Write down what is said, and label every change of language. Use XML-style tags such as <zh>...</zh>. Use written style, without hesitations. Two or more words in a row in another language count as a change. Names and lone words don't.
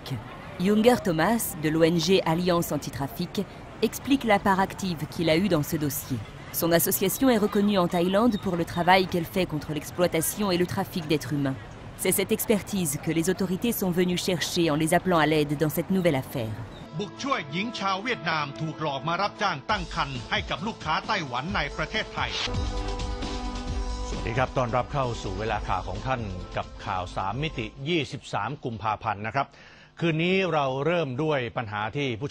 <fr>Junger Thomas, de l'ONG Alliance Antitrafic, explique la part active qu'il a eue dans ce dossier. Son association est reconnue en Thaïlande pour le travail qu'elle fait contre l'exploitation et le trafic d'êtres humains. C'est cette expertise que les autorités sont venues chercher en les appelant à l'aide dans cette nouvelle affaire.</fr> <th>บุกช่วยหญิงชาวเวียดนามถูกหลอกมารับจ้างตั้งครรภ์ให้กับลูกค้าไต้หวันในประเทศไทย สวัสดีครับต้อนรับเข้าสู่เวลาข่าวของท่านกับข่าว3มิติ23กุมภาพันธ์นะครับคืนนี้เราเริ่มด้วยปัญหาที่ผู้ช</th>